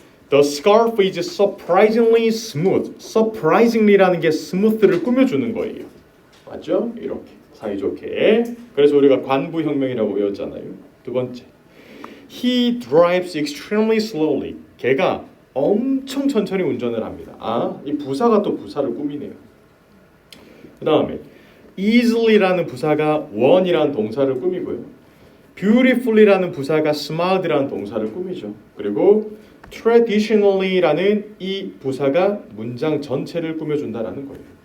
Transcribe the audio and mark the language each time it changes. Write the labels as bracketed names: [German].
[English] The scarf is surprisingly smooth. [Korean] surprisingly라는 게 smooth를 꾸며주는 거예요. 맞죠? 이렇게 사이좋게. 그래서 우리가 관부혁명이라고 외웠잖아요. 두 번째. [English] He drives extremely slowly. [Korean] 걔가 엄청 천천히 운전을 합니다. 아, 이 부사가 또 부사를 꾸미네요. 그 다음에 easily라는 부사가 one이라는 동사를 꾸미고요. beautifully라는 부사가 smiled라는 동사를 꾸미죠. 그리고 traditionally라는 이 부사가 문장 전체를 꾸며준다라는 거예요.